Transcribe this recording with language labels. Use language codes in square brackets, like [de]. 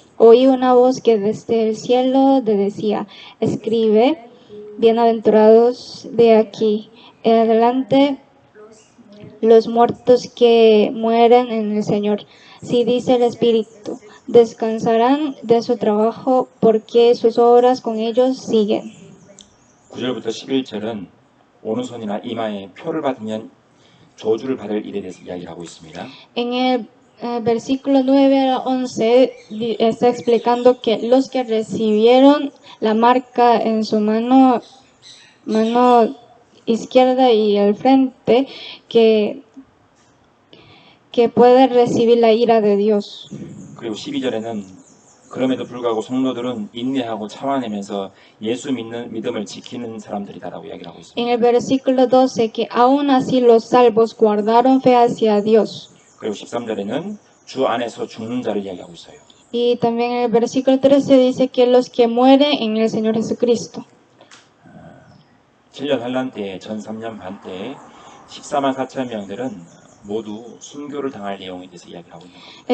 [es] Oí una voz que desde el cielo decía: escribe, bienaventurados de aquí en adelante los muertos que mueren en el Señor. Si dice el Espíritu, descansarán de su trabajo porque sus obras con ellos siguen. [ko] 9절부터 11절은 오른손이나 이마에 표를 받으면 저주를 받을 일에 대해서 이야기를 하고 있습니다. [es] En el versículo 9 a 11 está explicando que los que recibieron la marca en su mano izquierda y al frente, que puede recibir la ira de Dios. [ko] 그리고 12절에는 그럼에도 불구하고 성도들은 인내하고 참아내면서 예수 믿음을 지키는 사람들이다라고 이야기를 하고 [es] En [ko] 있습니다. [es] el versículo 12, que aún así los salvos guardaron fe hacia Dios. [ko] 그리고 13절에는 주 안에서 죽는 자를 이야기하고 있어요. [es] Y también en el versículo 13 dice que los que mueren en el Señor Jesucristo. [ko] 7년 환란 때에 전 3년 반 때에 14만 4천 명들은 모두 순교를 당할 내용에 대해서 이야기를 하고 있는 겁니다.